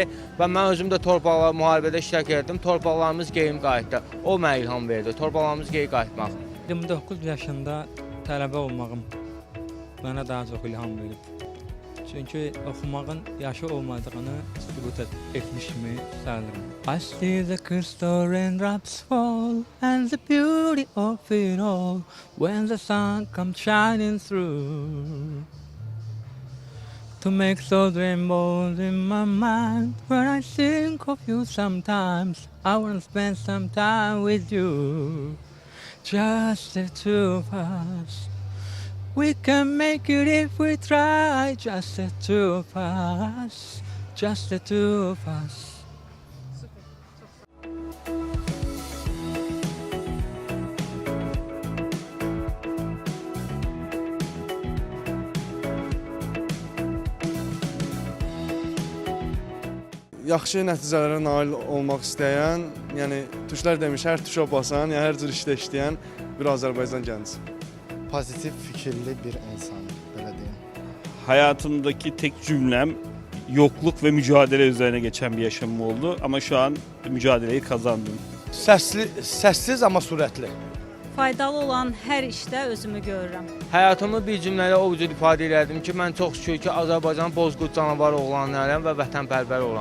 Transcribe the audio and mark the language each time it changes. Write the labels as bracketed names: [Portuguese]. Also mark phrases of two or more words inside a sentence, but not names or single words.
[Azerbaijani] Və mən özüm də müharibədə iştirak etdim, torpaqlarımız geri qayıtdı. O mənə ilham verdi, torpaqlarımız geri qayıtmaq. 29 yaşında tələbə olmağım mənə daha çox ilham verib. Çünki oxumağın yaşı olmadığını sübut etmiş kimi sayılırım. [English] I see the crystal raindrops fall and the beauty of it all when the sun comes shining through to make those rainbows in my mind. When I think of you sometimes I want to spend some time with you, just the two of us. We can make it if we try, just the two of us, just the two of us. [Azerbaijani] Yaxşı nəticələrə nail olmaq istəyən, yəni türklər demiş, hər tuşa basan, yəni hər cür işdə işləyən bir Azərbaycan gəncisi. Pozitif fikirli bir insan, belə deyim. [Turkish] Hayatımdaki tek cümlem yokluk ve mücadele üzerine geçen bir yaşamım oldu ama şu an mücadeleyi kazandım. [Azerbaijani] Səssiz amma sürətli. Faydalı olan hər işdə özümü görürəm. Həyatımı bir cümlələ o cür ifadə edirdim ki, mən çox şükür ki, Azərbaycan bozqurd canavarı oğlanlarım və vətənpərvər olan.